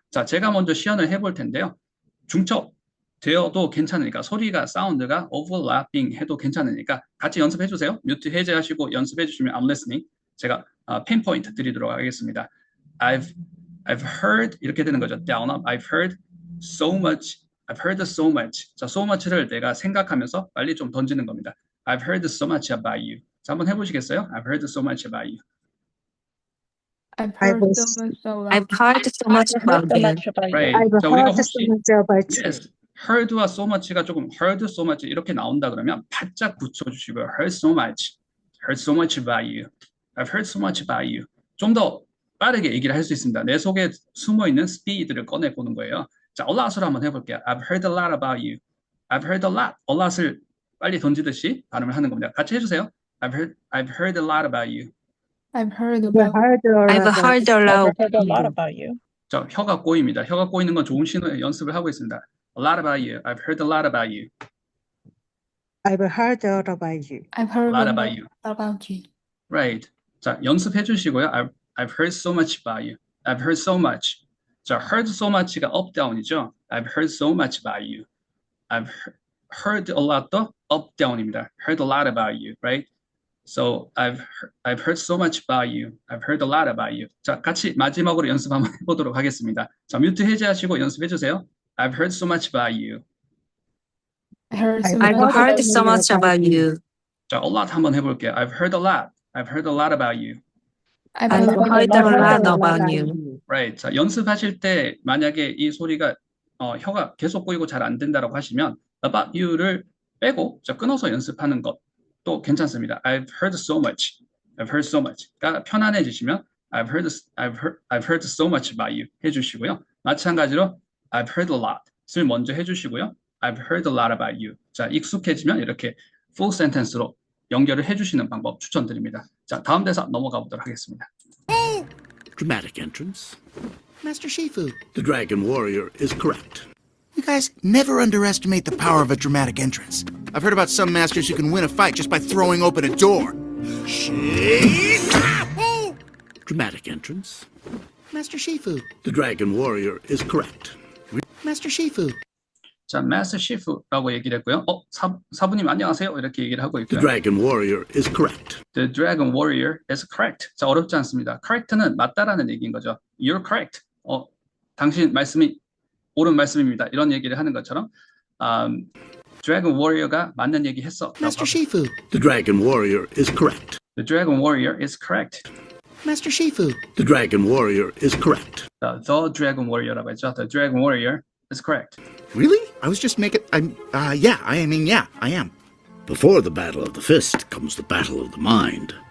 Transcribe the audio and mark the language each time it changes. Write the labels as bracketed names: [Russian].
[Korean] 자, 제가 먼저 시연을 해볼 텐데요. 중첩 되어도 괜찮으니까, 소리가, 사운드가 overlapping 해도 괜찮으니까 같이 연습해 주세요. 뮤트 해제하시고 연습해 주시면 [English] I'm listening. [Korean] 제가 pinpoint 드리도록 하겠습니다. [English] I've heard [Korean] 이렇게 되는 거죠. [English] down up. I've heard so much. I've heard so much. [Korean] 자, [English] so much [Korean] 를 내가 생각하면서 빨리 좀 던지는 겁니다. [English] I've heard so much about you. [Korean] 자, 한번 해보시겠어요? [English] I've heard so much about you. I've I've heard so much about I've heard so much about you. Right. I've [Korean] 자, 우리가 [English] heard [Korean] 혹시 [English] so much about you. [Korean] yes, heard와 so much가 조금 [English] heard so much [Korean] 이렇게 나온다 그러면 바짝 붙여주시고요. [English] heard so much about you. I've heard so much about you. [Korean] 좀 더 빠르게 얘기를 할 수 있습니다. 내 속에 숨어 있는 스피드를 꺼내 보는 거예요. 자, a lot으로 한번 해볼게요. [English] I've heard a lot about you. I've heard a lot [Korean] 을 빨리 던지듯이 발음을 하는 겁니다. 같이 해주세요. [English] I've heard a lot about you. I've heard I've about heard a I've lot heard a lot. heard a lot about you. [Korean] 자, 혀가 꼬입니다. 혀가 꼬이는 건 좋은 신호의 연습을 하고 있습니다. [English] A lot about you. I've heard a lot about you. I've heard a lot about you. I've heard A lot about you. about you. Right. [Korean] 자, 연습해 주시고요. [English] I've heard so much about you. I've heard so much. [Korean] 자, [English] heard so much가 up, down이죠. I've heard so much about you. I've heard a lot도 up, down입니다. Heard a lot about you, right? So I've heard so much about you. I've heard a lot about you. [Korean] 자, 같이 마지막으로 연습 한번 해보도록 하겠습니다. 자, 뮤트 해제하시고 연습해 주세요. [English] I've heard so much about you. I heard so I've much heard so much about you. [Korean] 자, a lot 한번 해볼게요. [English] I've heard a lot. I've heard a lot about you. I've I've heard heard a lot about you. Right. [Korean] 자, 연습하실 때 만약에 이 소리가 혀가 계속 꼬이고 잘 안 된다라고 하시면 [English] about you [Korean] 를 빼고 자, 끊어서 연습하는 것도 괜찮습니다. [English] I've heard so much. I've heard so much가 [Korean] 편안해지시면 [English] I've heard so much about you [Korean] 해주시고요. 마찬가지로 [English] I've heard a lot [Korean] 을 먼저 해주시고요. [English] I've heard a lot about you. [Korean] 자, 익숙해지면 이렇게 full sentence로 연결을 해주시는 방법 추천드립니다. 자, 다음 대사 넘어가 보도록 하겠습니다. [English] Dramatic entrance. Master Shifu, The Dragon Warrior is correct. you guys never underestimate the power of a dramatic entrance. I've heard about some masters who can win a fight just by throwing open a door. Dramatic entrance. Master Shifu, The Dragon Warrior is correct. Master Shifu, [Korean] 자, Master Chief라고 얘기를 했고요. 사부님 안녕하세요. 이렇게 얘기를 하고 [English] The [Korean] 있고요. [English] Dragon Warrior is correct. The Dragon Warrior is correct. [Korean] 자, 어렵지 않습니다. Correct는 맞다라는 얘기인 거죠. [English] You're correct. [Korean] 당신 말씀이 옳은 말씀입니다. 이런 얘기를 하는 것처럼 Dragon Warrior가 맞는 얘기 했어. [English] Master Shifu, The Dragon Warrior is correct. The Dragon Warrior is correct. Master Shifu, The Dragon Warrior is correct. The Dragon Warrior라고 했죠. The Dragon Warrior is correct. really? I was just making. Yeah, I am. Before the battle of the fist comes the battle of the mind.